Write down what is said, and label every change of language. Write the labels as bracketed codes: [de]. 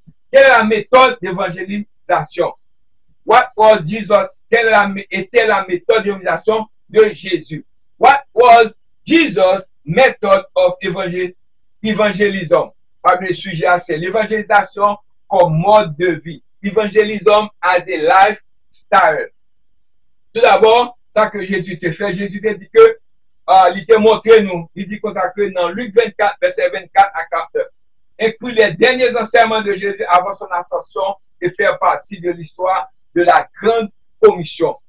[fr] Quelle est la méthode d'évangélisation? [en] What was Jesus? [fr] Quelle était la méthode d'évangélisation de Jésus? [en] What was Jesus' method of evangelism? [fr] Parmi les sujets, c'est l'évangélisation comme mode de vie. [en] Evangelism as a lifestyle. [fr] Tout d'abord, ça que Jésus te fait, Jésus te dit que il te montré nous, il dit consacré dans Luc 24, verset 24 à 49. Inclut les derniers enseignements de Jésus avant son ascension et faire partie de l'histoire de la grande commission.